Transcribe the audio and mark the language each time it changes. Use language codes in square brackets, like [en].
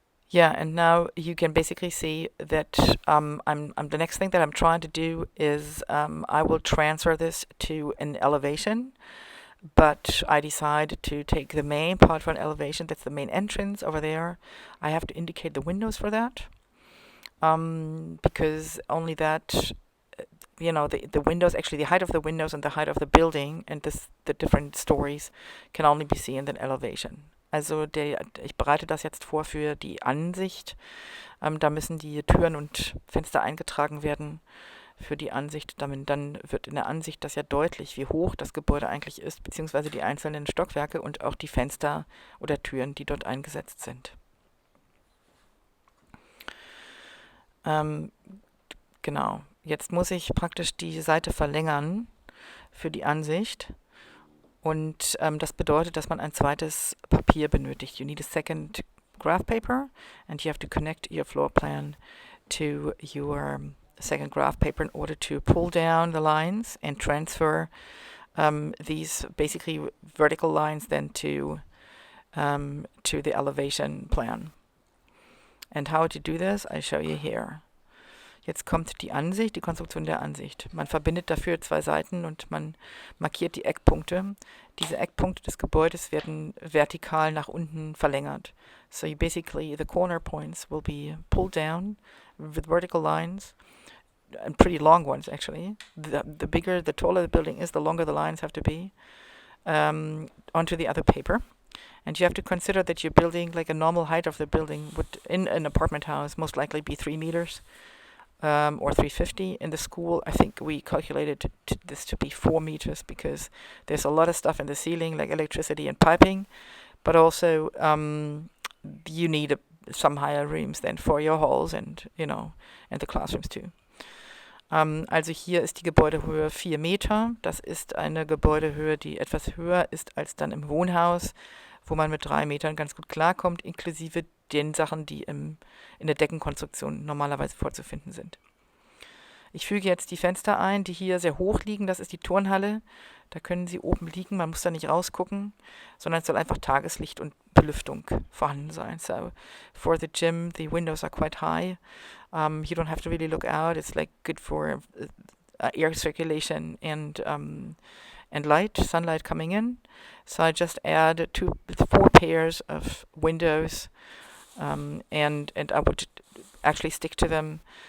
[en] Yeah, and now you can basically see that the next thing that I'm trying to do is I will transfer this to an elevation, but I decide to take the main part for an elevation. That's the main entrance over there. I have to indicate the windows for that, because only that, the windows, actually the height of the windows and the height of the building and the different stories can only be seen in the elevation. [de] Also ich bereite das jetzt vor für die Ansicht. Da müssen die Türen und Fenster eingetragen werden für die Ansicht. Dann wird in der Ansicht das ja deutlich, wie hoch das Gebäude eigentlich ist, beziehungsweise die einzelnen Stockwerke und auch die Fenster oder Türen, die dort eingesetzt sind. Genau, jetzt muss ich praktisch die Seite verlängern für die Ansicht. Und das bedeutet, dass man ein zweites Papier benötigt. [en] You need a second graph paper, and you have to connect your floor plan to your second graph paper in order to pull down the lines and transfer these basically vertical lines then to the elevation plan. And how to do this, I show you here. [de] Jetzt kommt die Ansicht, die Konstruktion der Ansicht. Man verbindet dafür 2 Seiten und man markiert die Eckpunkte. Diese Eckpunkte des Gebäudes werden vertikal nach unten verlängert. [en] So basically the corner points will be pulled down with vertical lines, and pretty long ones actually. The taller the building is, the longer the lines have to be, onto the other paper. And you have to consider that your building, like a normal height of the building would, in an apartment house, most likely be 3 meters. Or 350. In the school, I think we calculated this to be 4 meters, because there's a lot of stuff in the ceiling, like electricity and piping, but also you need some higher rooms than for your halls and, and the classrooms too. [de] Also hier ist die Gebäudehöhe 4 Meter. Das ist eine Gebäudehöhe, die etwas höher ist als dann im Wohnhaus, wo man mit 3 Metern ganz gut klarkommt, inklusive den Sachen, die in der Deckenkonstruktion normalerweise vorzufinden sind. Ich füge jetzt die Fenster ein, die hier sehr hoch liegen. Das ist die Turnhalle. Da können sie oben liegen. Man muss da nicht rausgucken, sondern es soll einfach Tageslicht und Belüftung vorhanden sein. [en] So for the gym, the windows are quite high. You don't have to really look out. It's like good for air circulation and light, sunlight coming in. So I just add 4 pairs of windows, and I would actually stick to them.